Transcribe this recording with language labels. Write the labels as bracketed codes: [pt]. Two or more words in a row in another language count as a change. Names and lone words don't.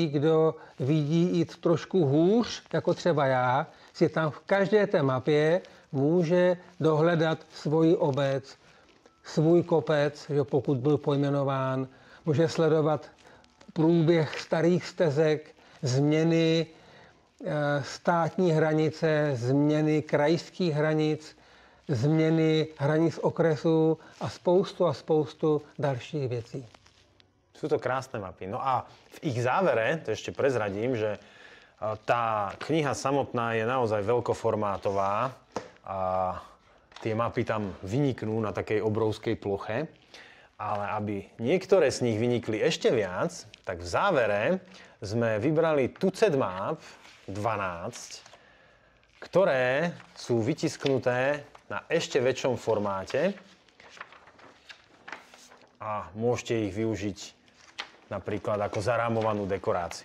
[cs] kdo vidí jít trošku hůř, jako třeba já, si tam v každé té mapě může dohledat svoji obec, svůj kopec, že pokud byl pojmenován, může sledovat průběh starých stezek, změny státní hranice, změny krajských hranic, změny hranic okresů a spoustu dalších věcí. [sk] Sú to krásne mapy. No a v ich závere, to ešte prezradím, že tá kniha samotná je naozaj veľkoformátová a tie mapy tam vyniknú na takej obrovskej ploche. Ale aby niektoré z nich vynikli ešte viac, tak v závere sme vybrali tucet map, 12, ktoré sú vytisknuté na ešte väčšom formáte a môžete ich využiť napríklad ako zarámovanú dekoráciu.